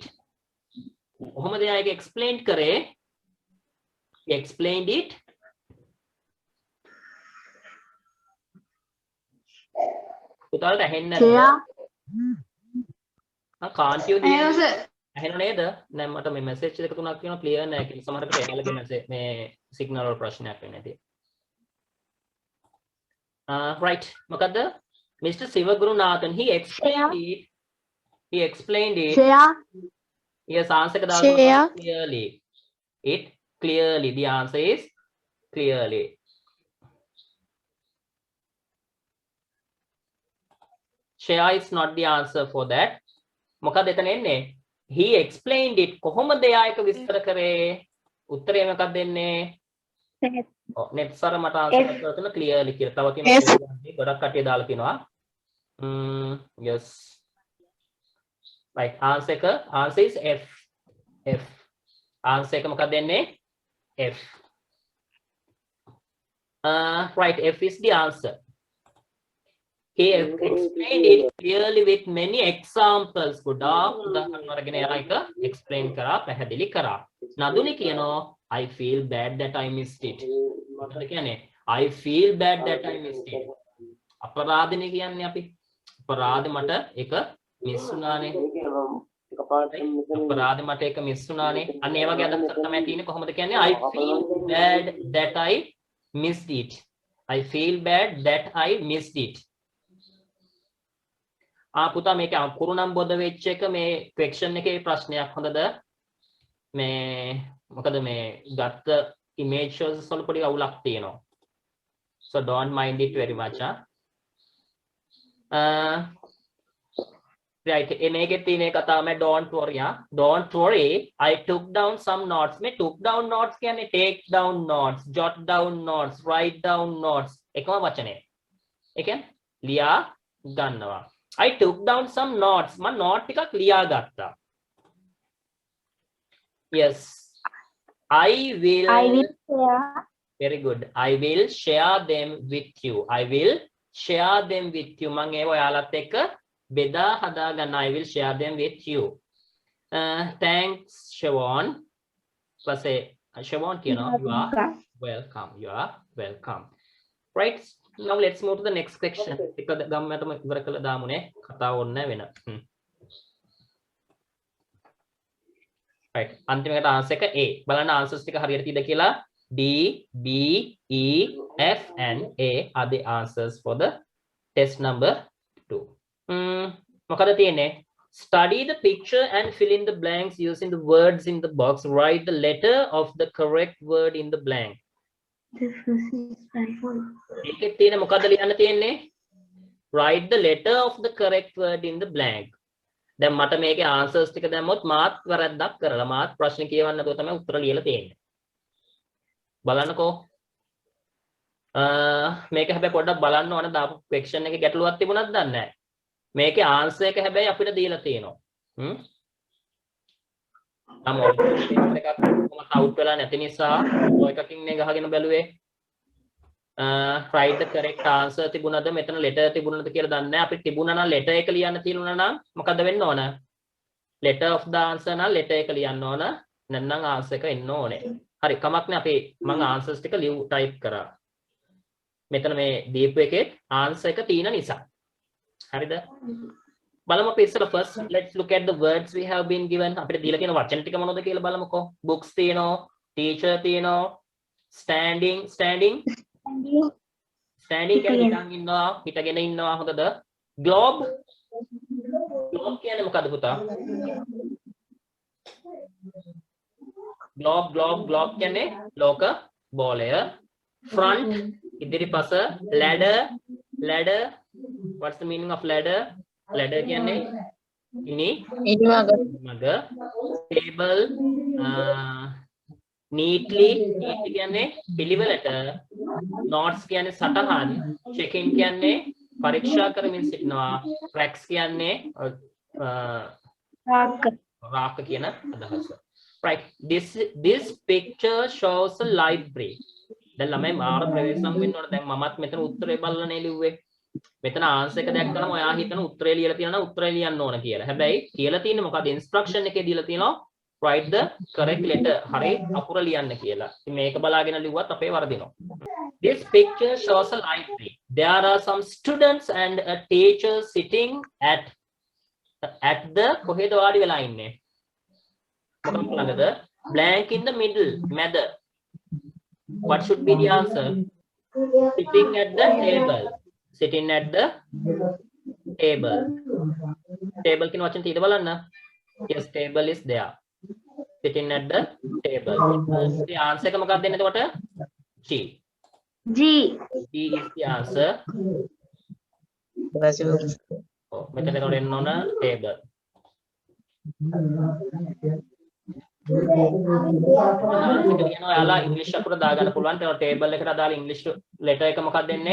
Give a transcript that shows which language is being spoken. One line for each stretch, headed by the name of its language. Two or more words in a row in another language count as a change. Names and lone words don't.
Sinhala: කොහොමද එයා ඒක explain කරේ?
English: He explained it
Sinhala: පුතාලට ඇහෙන්නේ
English: Share.
Sinhala: නැද්ද?
English: can't you hear Hello, me? sir.
Sinhala: ඇහෙනව නේද? දැන් මට මේ මැසේජ් එක තුනක් තියෙනවා ක්ලියර් නැහැ කියලා. සමහරකට එයාලගේ මේ සිග්නල් වල ප්‍රශ්නයක් වෙන්නේ නැති. Right. මොකද්ද?
English: Mr. Sivagunathan he explained it. Share. Yes, answer ka Share. දාලා clearly. It clearly. The answer is clearly. Share is not the answer for that.
Sinhala: මොකද එතන එන්නේ?
English: He explained it.
Sinhala: කොහොමද එයා එක විස්තර කරේ? උත්තරය මොකක්ද දෙන්නේ? net සර මට answer එකක් කරලා තියෙනවා clearly කියලා. තව තියෙනවා ගොඩක් කට්ටිය දාලා තිනවා.
English: Yes. Right. Answer is F.
Sinhala: F. Answer එක මොකක්ද දෙන්නේ?
English: F. Right. F is the answer. He explained it clearly with many examples.
Sinhala: ගොඩාක් උදාහරණ අරගෙන එයා එක explain කරා, පැහැදිලි කරා. නදුනි කියනවා
English: I feel bad that I missed it.
Sinhala: මොකද කියන්නේ?
English: I feel bad that I missed it.
Sinhala: අපරාධනේ කියන්නේ අපි. අපරාධේ මට එක මිස් වුණානේ. අපරාධේ මට එක මිස් වුණානේ. අන්න ඒ වගේ අදහසක් තමයි තියෙන්නේ. කොහොමද කියන්නේ?
English: I feel bad that I missed it. I feel bad that I missed it.
Sinhala: පුතා මේක අකුරු නම් බොද වෙච්ච එක මේ question එකේ ප්‍රශ්නයක් හොඳද? මේ මොකද මේ ගත්ත images වල පොඩි අවුලක් තියෙනවා.
English: So don't mind it very much. Right.
Sinhala: මේකේ තියෙන එක තමයි
English: don't worry. Don't worry. I took down some notes.
Sinhala: මේ
English: took down notes
Sinhala: කියන්නේ
English: take down notes, jot down notes, write down notes.
Sinhala: එකම වචනය. ඒ කියන්නේ ලියා ගන්නවා.
English: I took down some notes.
Sinhala: මම note ටිකක් ලියා ගත්තා.
English: Yes. I will share. Very good. I will share them with you. I will share them with you.
Sinhala: මම ඒව ඔයාලත් එක්ක බෙදා හදා ගන්න.
English: I will share them with you. Thanks Siobhan.
Sinhala: පස්සේ Siobhan කියනවා
English: you are welcome. You are welcome. Right. Now let's move to the next section.
Sinhala: එක ගම්මටම ඉවර කළා දාමුනේ. කතාව ඕනේ වෙන. Right. අන්තිමකට answer එක A. බලන්න answers ටික හරියට තියෙද කියලා.
English: D, B, E, F and A are the answers for the test number 2.
Sinhala: මොකද තියෙන්නේ?
English: Study the picture and fill in the blanks using the words in the box. Write the letter of the correct word in the blank.
Sinhala: ඒකේ තියෙන මොකද්ද ලියන්න තියෙන්නේ?
English: Write the letter of the correct word in the blank.
Sinhala: දැන් මට මේකේ answers ටික දැම්මොත් මාත් වැරද්දක් කරලා මාත් ප්‍රශ්න කියවන්න නැතුව තමයි උත්තර ලියලා තියෙන්නේ. බලන්නකෝ. මේක හැබැයි පොඩ්ඩක් බලන්න ඕන දාපු question එකේ ගැටලුවක් තිබුණාද දන්නේ නැහැ. මේකේ answer එක හැබැයි අපිට දීලා තියෙනවා. එකක් out වෙලා නැති නිසා ඔය එකකින් නේ ගහගෙන බැලුවේ.
English: Write the correct answer
Sinhala: තිබුණාද මෙතන letter තිබුණාද කියලා දන්නේ නැහැ. අපිට තිබුණා නම් letter එක ලියන්න තියෙනවා නම් මොකද්ද වෙන්න ඕන?
English: Letter of the answer
Sinhala: නම් letter එක ලියන්න ඕන. නැත්නම් answer එක එන්න ඕනේ. හරි කමක් නෑ අපි මම answers ටික type කරා. මෙතන මේ දීපු එකේ answer එක තියෙන නිසා. හරිද? බලමු අපි ඉස්සෙල්ලා
English: first let's look at the words we have been given.
Sinhala: අපිට දීලා තියෙන වචන ටික මොනවද කියලා බලමුකෝ. Books තියෙනවා, teacher තියෙනවා, standing කියන්නේ නිකන් ඉන්නවා, හිටගෙන ඉන්නවා හොඳද? Globe කියන්නේ මොකද්ද පුතා? Globe කියන්නේ ලෝක බෝලය. Front ඉදිරිපස.
English: Ladder what's the meaning of ladder?
Sinhala: Ladder කියන්නේ මග.
English: Table neatly
Sinhala: කියන්නේ පිළිවෙලට. Notes කියන්නේ සටහන්. Check-in කියන්නේ පරීක්ෂා කරමින් සිටිනවා. Tracks කියන්නේ රාක කියන අදහස.
English: Right. This picture shows a library.
Sinhala: දැන් ළමයි මාර ප්‍රවේශම් වෙන්න ඕන. දැන් මමත් මෙතන උත්තරේ බලලානේ ලිව්වේ. මෙතන ආන්සර් එක දැක්කම ඔයා හිතන උත්තරේ ලියලා තියෙනවා උත්තරේ ලියන්න ඕන කියලා. හැබැයි කියලා තියෙන්නේ මොකද? ඉන්ස්ට්‍රක්ෂන් එකේ දීලා තියෙනවා
English: write the correct letter.
Sinhala: හරි අකුර ලියන්න කියලා. ඉතින් මේක බලාගෙන ලිව්වත් අපේ වරදිනවා.
English: This picture shows a library. there are some students and a teacher sitting at the
Sinhala: කොහෙද වාඩි වෙලා ඉන්නේ මොකක්ද ළඟද
English: blank in the middle මැද what should be the answer sitting at the table sitting at the table
Sinhala: table කියන වචන තියෙද බලන්න
English: yes table is there sitting at the table the answer
Sinhala: එක මොකක්ද දෙන්නේ එතකොට
English: G G. G is the answer
Sinhala: oh මෙතන එතකොට එන්න ඕන table කියනවා යාලා ඉංග්‍රීසි අකුර දාගන්න පුළුවන් ඒ table එකට අදාළ ඉංග්‍රීසි letter එක මොකක්ද දෙන්නේ